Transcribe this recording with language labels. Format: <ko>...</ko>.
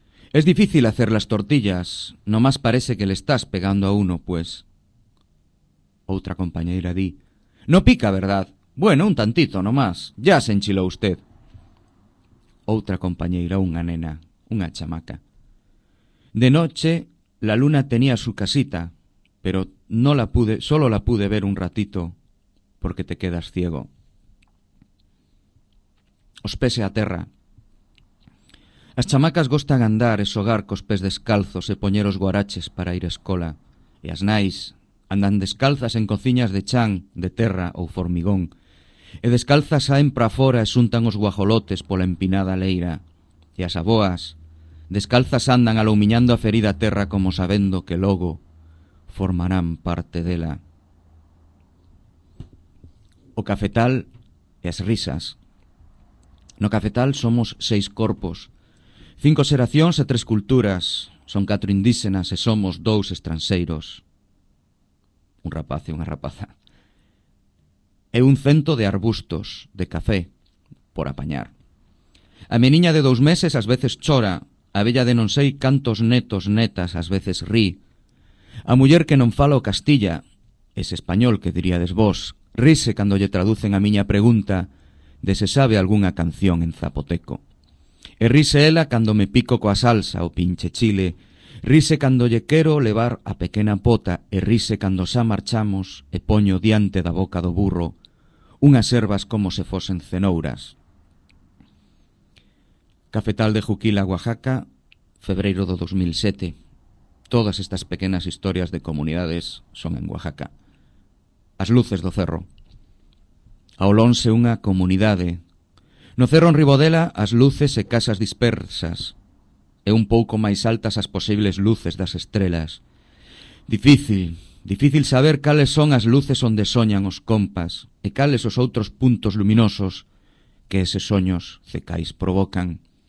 <es>Es difícil hacer las tortillas, nomás parece que le estás pegando a uno, pues.</es> <gl>Outra compañeira di:</gl> <es>no pica, ¿verdad? Bueno, un tantito, nomás. Ya se enchiló usted.</es> <gl>Outra compañeira, unha nena, unha chamaca.</gl> <es>De noche, la luna tenía su casita, pero no la pude, solo la pude ver un ratito, porque te quedas ciego.</es> <gl>Os pese a terra. As chamacas gostan andar e xogar cos pés descalzos e poñer os guaraches para ir á escola. E as nais andan descalzas en cociñas de chan, de terra ou formigón. E descalzas saen pra fora e xuntan os guajolotes pola empinada leira. E as aboas descalzas andan alumiñando a ferida terra como sabendo que logo formarán parte dela. O cafetal e as risas. No cafetal somos seis corpos. Cinco xeracións e tres culturas, son catro indíxenas e somos dous estranxeiros. Un rapaz e unha rapaza. E un cento de arbustos de café por apañar. A meniña de 2 meses ás veces chora, a vella de non sei cantos netos netas ás veces ri. A muller que non fala o castilla, ese español que diríades vos, rise cando lle traducen a miña pregunta de se sabe algunha canción en zapoteco. E rise ela cando me pico coa salsa o pinche chile. Rise cando lle quero levar a pequena pota. E rise cando xa marchamos e poño diante da boca do burro unhas herbas como se fosen cenouras. Cafetal de Juquila, Oaxaca, febreiro do 2007. Todas estas pequenas historias de comunidades son en Oaxaca. As luces do cerro. Ao lonxe unha comunidade. No cerro en Ribodela, as luces e casas dispersas, e un pouco máis altas as posibles luces das estrelas. Difícil, difícil saber cales son as luces onde soñan os compas, e cales os outros puntos luminosos que eses soños cecais provocan.</gl>